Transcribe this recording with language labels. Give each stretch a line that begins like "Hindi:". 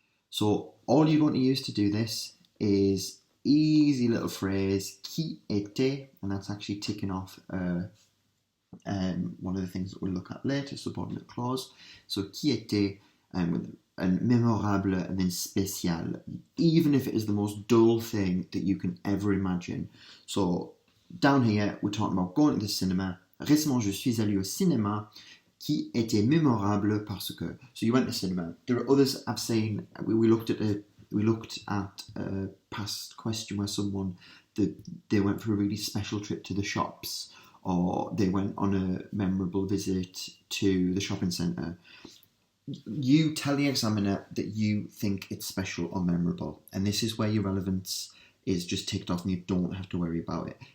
English: So all you're going to use to do this is easy little phrase,
French: qui était,
English: and that's actually ticking off one of the things that we'll look at later, subordinate clause. So
French: qui était,
English: and mémorable, and then spécial, even if it is the most dull thing that you can ever imagine. So down here, we're talking about going to the cinema.
French: Récemment, je suis allé au cinéma qui était mémorable parce que.
English: So you went to cinema. There are others I've seen. We looked at a past question where someone they went for a really special trip to the shops, or they went on a memorable visit to the shopping centre. You tell the examiner that you think it's special or memorable, and this is where your relevance is just ticked off and you don't have to worry about it.